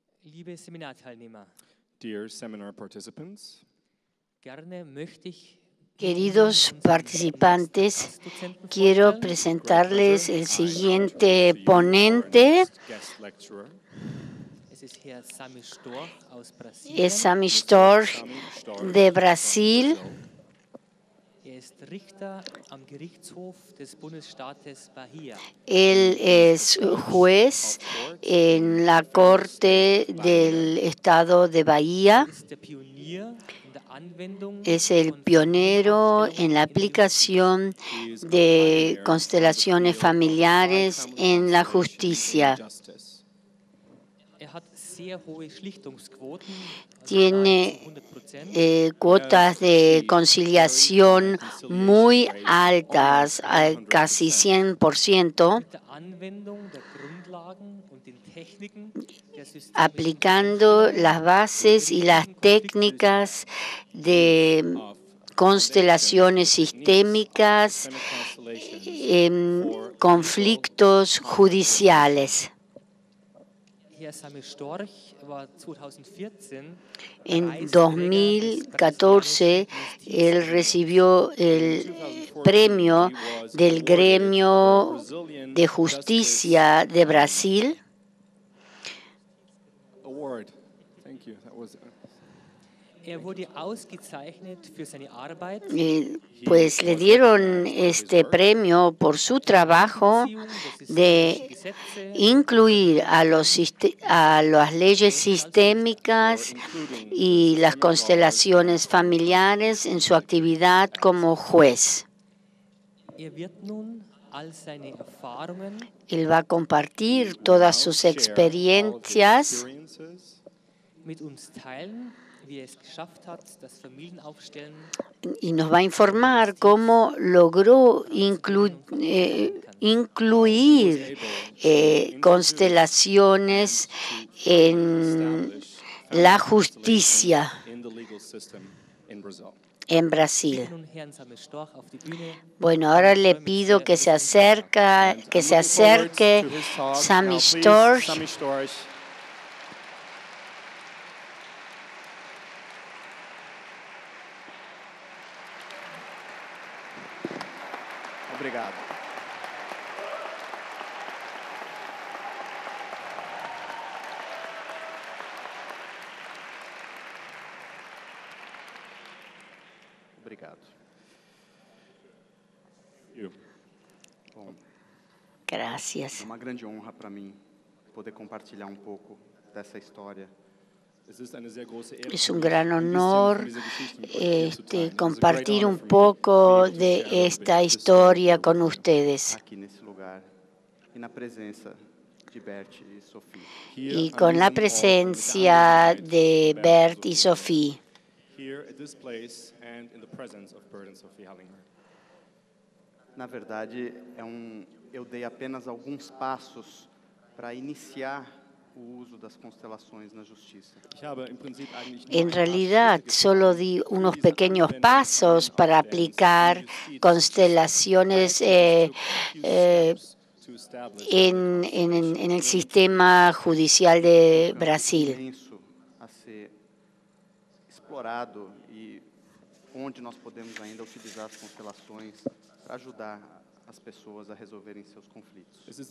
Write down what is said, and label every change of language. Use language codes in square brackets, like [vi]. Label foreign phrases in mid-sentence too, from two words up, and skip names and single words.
[de] liebe Seminarteilnehmer, [en] dear seminar participants, [de] gerne möchte ich [es] Queridos participantes, quiero presentarles el siguiente ponente. [de] Es ist Herr Sami Storch aus Brasilien. [es] Es Sami Storch de Brasil. [de] Er ist Richter am Gerichtshof des Bundesstaates Bahia. [es] Él es juez en la Corte del Estado de Bahía. [de] Er ist der Pionier in der Anwendung [es] Es el pionero en la aplicación de constelaciones familiares en la justicia. [de] Er hat sehr hohe Schlichtungsquoten, [es] Tiene [de] nahezu 100%. [es] cuotas de conciliación muy altas, casi 100%, [de] Mit der Anwendung der Grundlagen und den Techniken der systemischen [es] aplicando las bases y las técnicas de constelaciones sistémicas en conflictos judiciales. [de] Herr Sami Storch war 2014 [es] En 2014, él recibió el premio del Gremio de Justicia de Brasil. [de] Er wurde ausgezeichnet für seine Arbeit [es] Pues le dieron este premio por su trabajo de incluir a las leyes sistémicas y las constelaciones familiares en su actividad como juez. [de] Er wird nun all seine Erfahrungen [es] Él va a compartir todas sus experiencias [de] mit uns teilen, wie er es geschafft hat, das Familienaufstellen [es] y nos va a informar cómo logró incluir constelaciones en la justicia en Brasil. [de] nun Herrn Sami Storch auf die Bühne. [es] Bueno, ahora le pido que se acerque Sami Storch. [pt] Obrigado. Obrigado. Bom, [es] Gracias. [pt] é uma grande honra para mim poder compartilhar um pouco dessa história. [es] Es un gran honor compartir un poco de esta historia con ustedes [pt] Aqui nesse lugar e na presença de Bert e Sophie. [es] y con la presencia de Bert y Sophie. [en] Here at this place and in the presence of Bert and Sophie Hallinger. [pt] Na verdade, eu dei apenas alguns passos para iniciar o uso das constelações na justiça. [es] En realidad, solo di unos pequeños pasos para aplicar constelaciones en el sistema judicial de Brasil. [pt] Imenso a ser explorado e onde nós podemos ainda utilizar as constelações para ajudar as pessoas a resolverem seus conflitos.